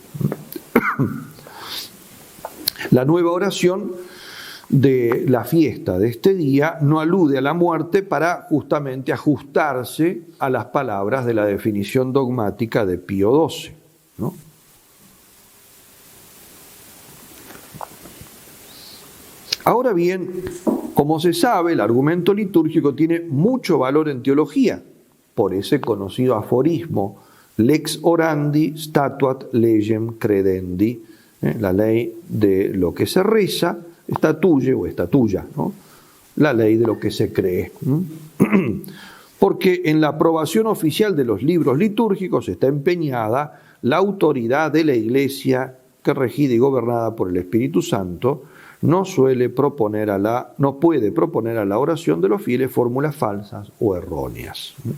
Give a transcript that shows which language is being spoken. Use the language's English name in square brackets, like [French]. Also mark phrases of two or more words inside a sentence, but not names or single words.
[Spanish] La nueva oración de la fiesta de este día no alude a la muerte para justamente ajustarse a las palabras de la definición dogmática de Pío XII, ¿no? Ahora bien, Como se sabe, el argumento litúrgico tiene mucho valor en teología, por ese conocido aforismo, [Latin] lex orandi statuat legem credendi, [Spanish] la ley de lo que se reza, estatuye o estatuya, ¿no? La ley de lo que se cree. Porque en la aprobación oficial de los libros litúrgicos está empeñada la autoridad de la Iglesia, que regida y gobernada por el Espíritu Santo, no puede proponer a la oración de los fieles fórmulas falsas o erróneas.